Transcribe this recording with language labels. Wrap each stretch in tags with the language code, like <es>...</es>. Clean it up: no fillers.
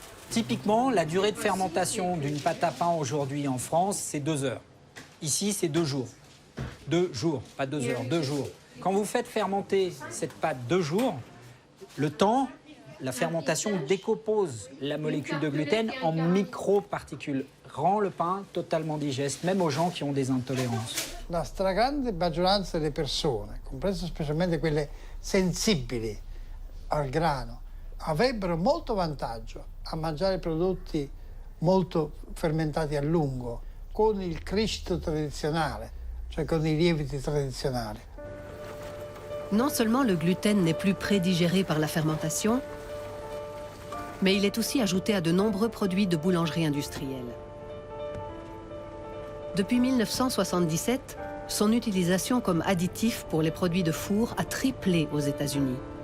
<fr>Typiquement, la durée de fermentation d'une pâte à pain aujourd'hui en France, c'est 2 heures. Ici, c'est 2 jours. 2 jours, pas 2 heures, 2 jours. Quand vous faites fermenter cette pâte 2 jours, le temps, la fermentation décompose la molécule de gluten en microparticules, rend le pain totalement digeste, même aux gens qui ont des intolérances.</fr> <it>La stragrande maggioranza delle persone, comprese specialmente quelle sensibili al grano, avrebbero molto vantaggio a mangiare prodotti molto fermentati a lungo, con il cristo tradizionale, cioè con i lieviti tradizionali.</it> <fr>Non seulement le gluten n'est plus prédigéré par la fermentation, mais il est aussi ajouté à de nombreux produits de boulangerie industrielle. Depuis 1977, son utilisation comme additif pour les produits de four a triplé aux États-Unis.</fr>